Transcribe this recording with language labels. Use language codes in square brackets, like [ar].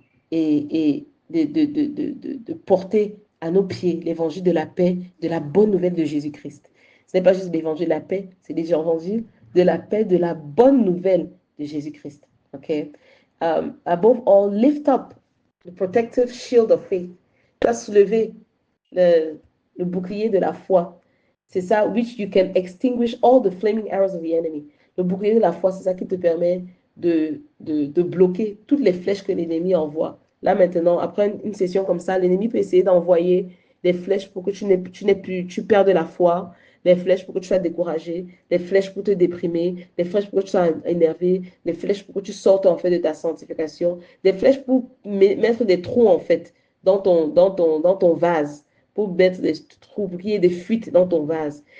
[fr] Et de porter à nos pieds l'évangile de la paix, de la bonne nouvelle de Jésus-Christ. Ce n'est pas juste l'évangile de la paix, c'est l'évangile de la paix, de la bonne nouvelle de Jésus-Christ. Okay? [en] Above all, lift up the protective shield of faith. [fr] Tu vas soulever le bouclier de la foi. C'est ça, [en] which you can extinguish all the flaming arrows of the enemy. [fr] Le bouclier de la foi, c'est ça qui te permet de bloquer toutes les flèches que l'ennemi envoie. Là maintenant, après une session comme ça, l'ennemi peut essayer d'envoyer des flèches pour que tu perdes la foi, des flèches pour que tu sois découragé, des flèches pour te déprimer, des flèches pour que tu sois énervé, des flèches pour que tu sortes en fait de ta sanctification, des flèches pour mettre des trous en fait dans ton vase, pour mettre des trous, pour qu'il y ait des fuites dans ton vase.